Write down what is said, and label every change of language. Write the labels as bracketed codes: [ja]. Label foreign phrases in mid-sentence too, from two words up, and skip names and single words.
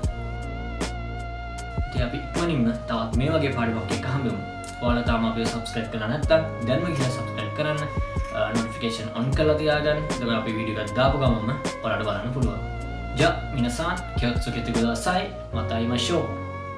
[si] ඉතින් අපි ඉක්මනින්ම තවත් මේ වගේ පාඩමක් එක්ක හම්බෙමු. ඔයාලා තාම අපිව subscribe කරලා නැත්නම් දැන්ම ගිහලා subscribe කරන්න. [en] notification on [si] කරලා තියාගන්න. එතකොට අපි වීඩියෝ එකක් දාපු ගමන්ම ඔයාලට බලන්න පුළුවන්. [ja] じゃあ皆さん気をつけてください。また会いましょう。